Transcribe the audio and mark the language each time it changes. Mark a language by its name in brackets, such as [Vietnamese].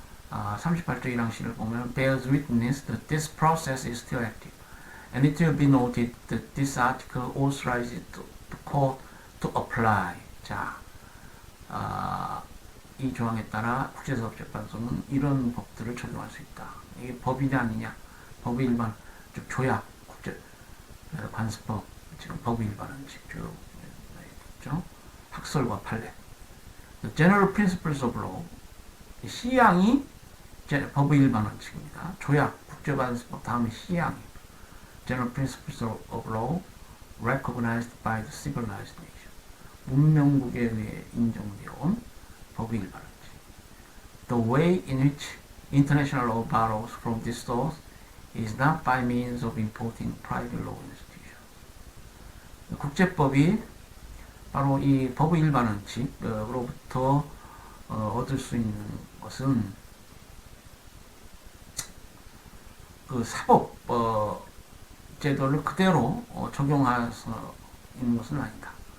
[English] 38조 1항 C를 보면 bears witness that this process is still active, and it will be noted that this article authorizes the court to apply. [Korean] 자, 이 조항에 따라 국제사법재판소는 이런 법들을 적용할 수 있다. 이게 법이냐 아니냐? 법의 일반, 즉 조약, 국제 관습법, 지금 법의 일반은 쭉 있죠. 학설과 판례. [English] The general principles of law. [Korean] C항이 법의 일반 원칙입니다. [English] 조약, 국제관습법 다음에 C항이 General principles of law recognized by the civilized nation. [Korean] 문명국에 의해 인정되어 온 법의 일반 원칙. [English] The way in which international law borrows from this source is not by means of importing private law institutions. [Korean] 국제법이 바로 이 법의 일반 원칙으로부터 얻을 수 있는 것은 그 사법 제도를 그대로 적용해서 있는 것은 아니다.